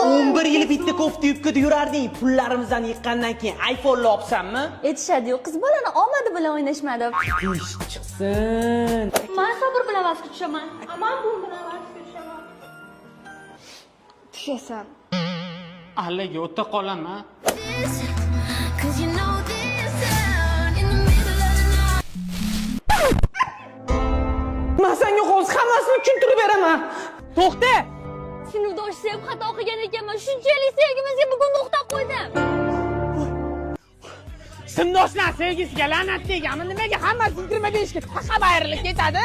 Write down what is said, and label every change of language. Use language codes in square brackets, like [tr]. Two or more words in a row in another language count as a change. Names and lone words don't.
[uz] 11 yil bitta kofta yubkada yurarding. Pullarimizdan yiqqandan keyin iPhone'ni olibsanmi? Aytishadi-yu, qiz bolani omadi bilan o'ynashmadi. Ish chiqsin. Men sabr bilan vasga tushaman. Men bu bilan vasga tushaman. Tushasan. Allaga o'ta qolaman. [en] Cause you know this sound in the middle of the night. [uz] Men senga hozir hammasini tushuntirib beraman. To'xta. Sinfdosh sevib xato qilgan ekanman. Shunchalik sevgimizga bugun to'xtab qo'ydim. Sinfdoshlar sevgisiga la'nat deganmi? Nimaga hammasi 25 ga taqab ayrilib ketadi?